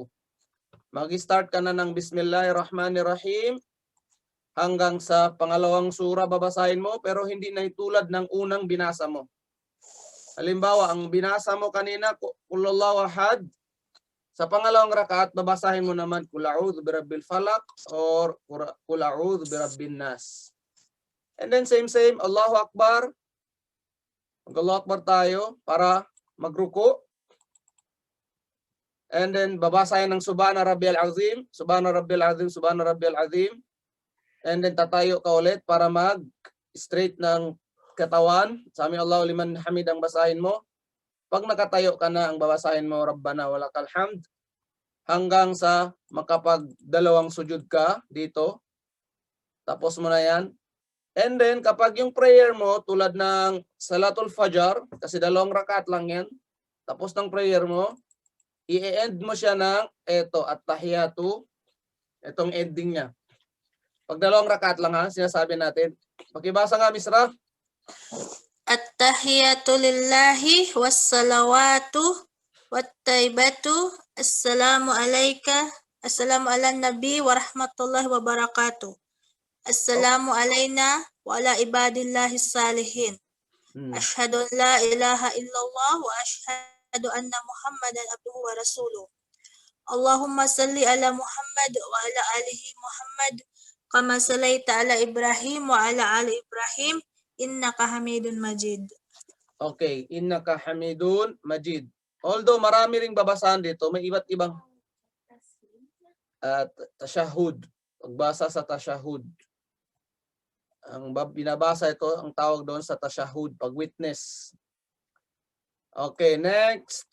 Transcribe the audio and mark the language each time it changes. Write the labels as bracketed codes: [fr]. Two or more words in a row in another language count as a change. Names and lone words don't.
[tl] Mag-start ka na ng Bismillahirrahmanirrahim. Hanggang sa pangalawang sura babasahin mo, pero hindi na itulad ng unang binasa mo. Halimbawa, ang binasa mo kanina, [ar] قل هو الله أحد. [tl] Sa pangalawang rakaat, babasahin mo naman [ar] قل أعوذ برب الفلق [tl] or [ar] قل أعوذ برب الناس. [en] And then same, [ar] الله أكبر. [tl] Mag-Allahu Akbar tayo para magruko. [en] And then [tl] babasahin ng [ar] سبحان ربي العظيم، سبحان ربي العظيم، سبحان ربي العظيم. [en] And then [tl] tatayo ka ulit para mag-straight ng katawan. [ar] سمع الله لمن حمده [tl] ang basahin mo. Pag nakatayo ka na, ang babasahin mo, [ar] ربنا ولك الحمد. [tl] Hanggang sa makapag-dalawang sujud ka dito. Tapos mo na yan. [en] And then [tl] kapag yung prayer mo, tulad ng [ar] صلاة الفجر, [tl] kasi 2 rakaat lang yan. Tapos ng prayer mo, i-end mo siya ng eto, at-tahiyatu. Etong ending niya. Pag 2 rakaat lang ha, sinasabi natin. Pakibasa nga, Miss Ra. [ar] التحيات لله والصلوات والطيبات. السلام عليك. السلام على النبي ورحمة الله وبركاته. السلام علينا وعلى عباد الله الصالحين. أشهد أن لا إله إلا الله وأشهد أن محمدا عبده ورسوله. اللهم صل على محمد وعلى آله محمد كما صليت على إبراهيم وعلى آل إبراهيم إنك حميد مجيد. Okay, إنك حميد مجيد. [tl] Although marami ring babasahan dito, may iba't ibang tashahud. Pagbasa sa tashahud. Ang binabasa ito, ang tawag doon sa tashahud, pag-witness. [en] Okay, next.